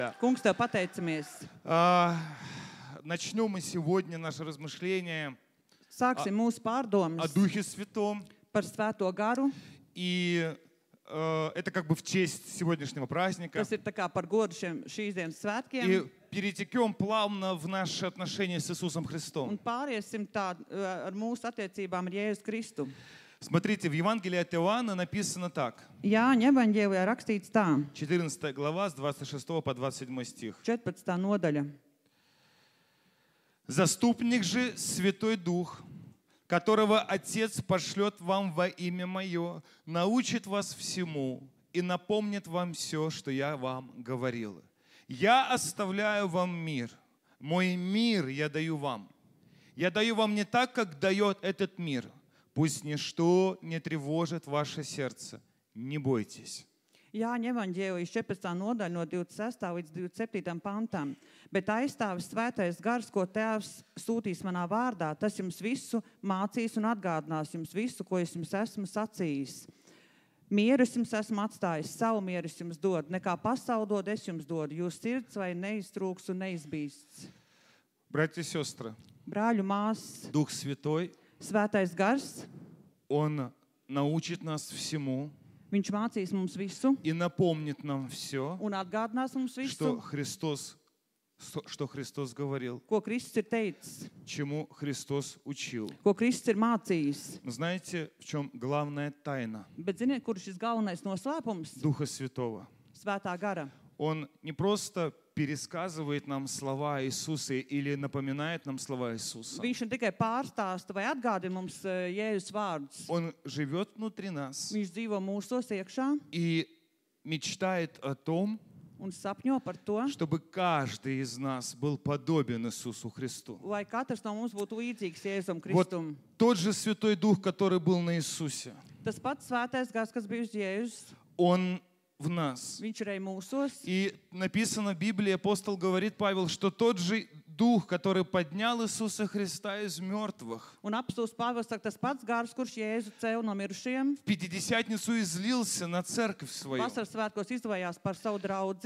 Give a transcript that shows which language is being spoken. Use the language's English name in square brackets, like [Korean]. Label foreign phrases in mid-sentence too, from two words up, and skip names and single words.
[Latvian] Kungs, tev pateicamies. [Russian] Начнем мы сегодня наше размышление [Latvian] Sāksim mūsu [Russian] о [Latvian] pārdomas [Russian] Духе Святом. [Latvian] par Svēto garu. [Russian] И это как бы в честь сегодняшнего праздника. [Latvian] Tas ir tā kā par godu šīs dienas svētkiem. [Russian] И перетекем плавно в наши отношения с Иисусом [Latvian] Un [Russian] Христом. [Latvian] pāriesim tā ar mūsu attiecībām ar Jēzus Kristu. [Russian] Смотрите, в Евангелии от Иоанна написано так. [Latvian] Jāņa evaņģēlijā rakstīts tā, [Russian] 14 глава с 26 по 27 стих. [Latvian] 14. nodaļa. [Russian] «Заступник же Святой Дух, которого Отец пошлет вам во имя Мое, научит вас всему и напомнит вам все, что я вам говорил. Я оставляю вам мир, мой мир я даю вам. Я даю вам не так, как дает этот мир. Пусть ничто не тревожит ваше сердце. Не бойтесь». [Latvian] Jāņa evaņģēlijas 14. nodaļa no 26. līdz 27. pantam. Bet aizstāvis svētais gars, ko Tēvs sūtīs manā vārdā, tas jums visu mācīs un atgādinās jums visu, ko es jums esmu sacījis. Mieru es jums esmu atstājis, savu mieru es jums dodu, nekā pasauli dod, es jums dodu. Jūs sirds vai neiztrūks un neizbīsts. [Russian] Братья и сестры, [Latvian] Brāļu māsas, [Russian] Дух Святой, [Latvian] svētais gars, [Russian] Он научит нас всему [Latvian] viņš mācīs mums visu [Russian] и напомнит нам все, [Latvian] un atgādinās mums [Russian] что [Latvian] visu, [Russian] Христос говорил, [Latvian] ko Kristus ir teicis, [Russian] чему Христос учил. [Latvian] ko Kristus ir mācījis. [Russian] Но знаете, в чем главная тайна [Latvian] Bet ziniet, kur ir šis galvenais noslēpums? [Russian] Духа Святого? [Latvian] Svētā gara. [Russian] Он не просто пересказывает нам слова Иисуса или напоминает нам слова Иисуса. [Latvian] Viņš ne tikai pārstāsta vai atgādina mums Jēzus vārdus. [Russian] Он живет внутри нас [Latvian] Viņš dzīvo mūsos iekšā [Russian] и мечтает о том, [Latvian] un sapņo par to, [Russian] чтобы каждый из нас был подобен Иисусу Христу. [Latvian] lai katrs no mums būtu līdzīgs Jēzum [Russian] Вот [Latvian] Kristum. [Russian] тот же Святой Дух, который был на Иисусе, [Latvian] Tas pats svētais gars, kas bija uz Jēzus, [Russian] Он в нас. [Latvian] viņš ir arī mūsos. [Russian] И написано в Библии, апостол говорит, Павел, что тот же Дух, который поднял Иисуса Христа из мертвых, [Latvian] Un apstulsts Pāvils saka, tas pats gars, kurš Jēzu cēla no mirušiem, [Russian] в Пятидесятницу излился на церковь свою. [Latvian] vasaras svētkos izvajās par savu draudzi.